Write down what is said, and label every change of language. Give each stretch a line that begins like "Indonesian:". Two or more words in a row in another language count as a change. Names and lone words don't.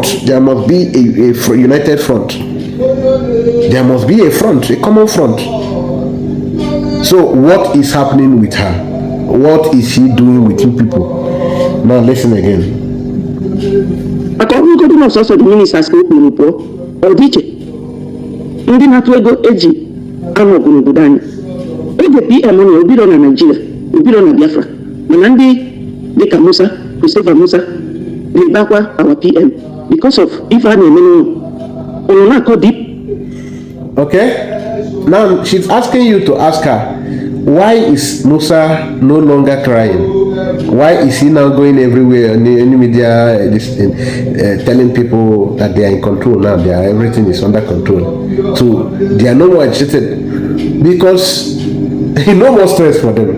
English: There must be a united front. There must be a front, a common front. So what is happening with her? What is she doing with you people? Now listen again. According to the ministers of the ministers,
Igbo: ndị na-atụ ego eji anụ ọgụ n'obodo anyị oge PM na obiro na Naịjirịa obiro na Biafra mana ndị dịka Musa Christopher Musa na-ebakwa
English: our PM because of
Igbo: ife a na-eme n'ụlọ na-akọ deep.
English: Okay, now she's asking you to ask her, why is Musa no longer crying? Why is he now going everywhere on any media telling people that they are in control now? Everything is under control. So they are no more agitated because no more stress for them.